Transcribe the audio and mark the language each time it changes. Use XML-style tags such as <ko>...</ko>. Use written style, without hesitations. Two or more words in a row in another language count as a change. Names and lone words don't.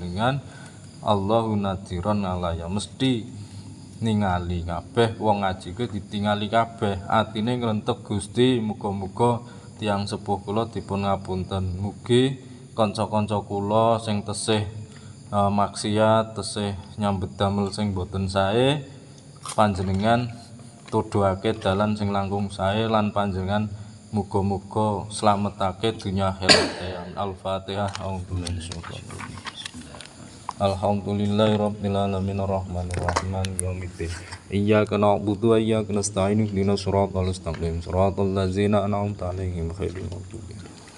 <jv>jenengan</jv> <ar>الله ناظر علي</ar> <jv>mesti ningali kabeh wong ngaji kuwi ditingali kabeh atine ngrentek Gusti muga-muga tiyang sepuh kula dipun ngapunten mugi kanca-kanca kula sing tesih maksiat tesih nyambet damel sing boten sae panjenengan tuduhake dalan sing langkung sae lan panjenengan muga-muga slametake dunya akhirat.</jv> <ar>الفاتحة. الحمد لله رب العالمين الرحمن الرحيم مالك يوم الدين. إياك نعبد وإياك نستعين اهدنا الصراط المستقيم صراط الذين أنعمت عليهم غير المغضوب</ar>